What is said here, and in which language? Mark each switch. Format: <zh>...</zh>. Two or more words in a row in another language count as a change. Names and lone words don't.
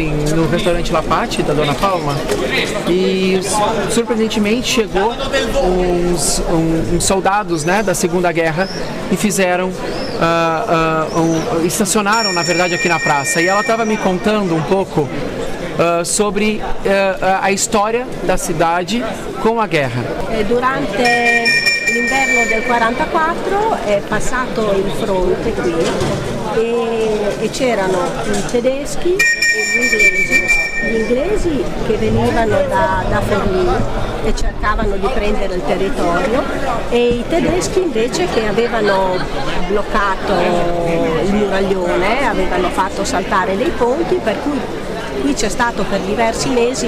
<pt>no restaurante La Patti, da Dona Palma, e surpreendentemente chegou uns soldados, né, da Segunda Guerra e fizeram, estacionaram, na verdade, aqui na praça. E ela estava me contando um pouco sobre a história da cidade com a guerra.</pt> <it>Durante l'inverno del 44 è passato il fronte qui e c'erano i tedeschi e gli inglesi che venivano da Forlì e cercavano di prendere il territorio, e i tedeschi invece che avevano bloccato il muraglione, avevano fatto saltare dei ponti, per cui qui c'è stato per diversi mesi.</it>